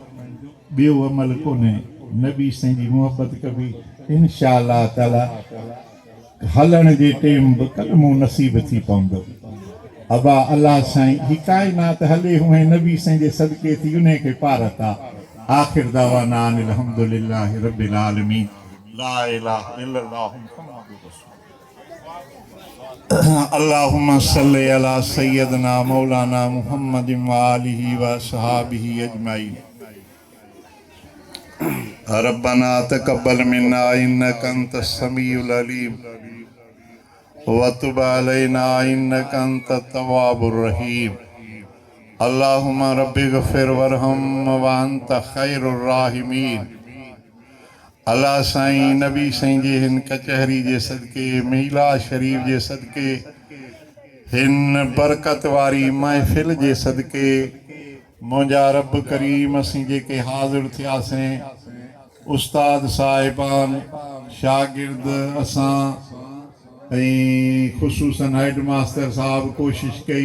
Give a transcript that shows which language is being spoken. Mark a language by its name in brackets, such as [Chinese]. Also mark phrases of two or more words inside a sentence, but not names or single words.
[Sindhi] ॿियो अमल कोन्हे, नबी साईं जी मुहबत कबी। [Arabic] إن شاء الله تعالى [Sindhi] हलण जे टाइम बि कलमो नसीब थी पवंदो। अबा अल्लाह साईं ही काइनात हले हुए नबी साईं जे सदके थी, उन खे पारत आहे। [Arabic] آخر دعوانا أن الحمد لله رب العالمين. لا إله إلا الله محمد رسول الله. اللهم صل على سيدنا مولانا محمد وآله وأصحابه أجمعين. ربنا تقبل منا إنك أنت السميع العليم وتب علينا إنك أنت التواب الرحيم. اللهم رب اغفر وارحم وأنت خير الراحمين. [Sindhi] अल्लाह साईं नबी साईं जे हिन कचहरी जे सदके, मीला शरीफ़ जे सदके, हिन बरकत वारी महफ़िल जे सदके, मुंहिंजा रब करीम असीं जेके हाज़िर थियासीं, उस्ताद साहिबान, शागिर्द असां ऐं ख़ुशूसन [English] head master [Sindhi] साहब कोशिश कई।